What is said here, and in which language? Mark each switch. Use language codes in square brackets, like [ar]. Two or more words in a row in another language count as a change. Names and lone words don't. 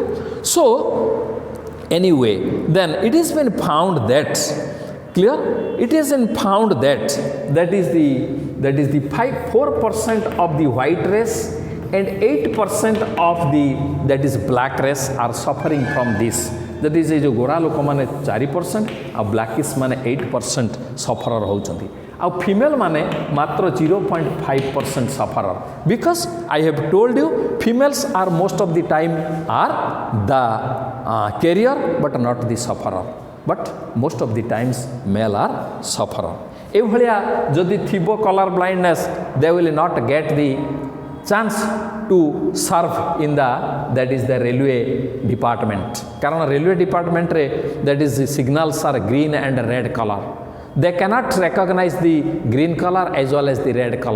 [en] So anyway, then it has been found that, clear? It has been found that that is the 4% of the white race and 8% of the, that is black race are suffering from this. That is, [or] ଜୋ ଗୋରା ଲୋକ ମାନେ 4% ଆ ବ୍ଲାକିଶ ମାନେ 8% ସଫରର ହଉଚନ୍ତି. ଆ ଫିମେଲ ମାନେ ମାତ୍ର 0.5% ସଫରର. [en] Because I have told you, females are most of the time are the carrier but not the sufferer. But most of the times male are sufferer. [or] ଏଭଲିଆ ଯଦି ଥିବ [en] color blindness, they will not get the chance to serve in the, that is the railway department. Karan railway department re, that is the signals are green and red color. They cannot recognize the green color as well as the red color.